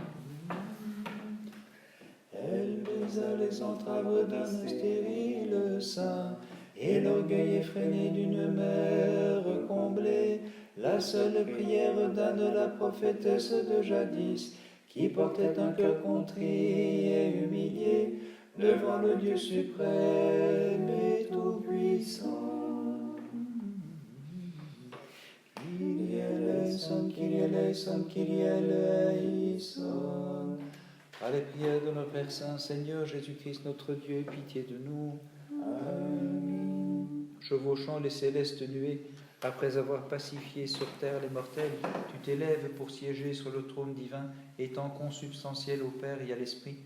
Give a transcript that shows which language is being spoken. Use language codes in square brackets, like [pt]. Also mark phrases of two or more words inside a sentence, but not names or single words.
[fr] Elle baisa les entraves d'un stérile sein, et l'orgueil effréné d'une mère comblée, la seule prière d'Anne la prophétesse de jadis, qui portait un cœur contrit et humilié, devant le Dieu suprême et tout-puissant. [el] Kyrie eleison, Kyrie eleison, Kyrie eleison. [fr] Par les prières de nos Pères Saints, Seigneur Jésus-Christ, notre Dieu, aie pitié de nous. Amen. Chevauchant les célestes nuées, après avoir pacifié sur terre les mortels, tu t'élèves pour siéger sur le trône divin, étant consubstantiel au Père et à l'Esprit.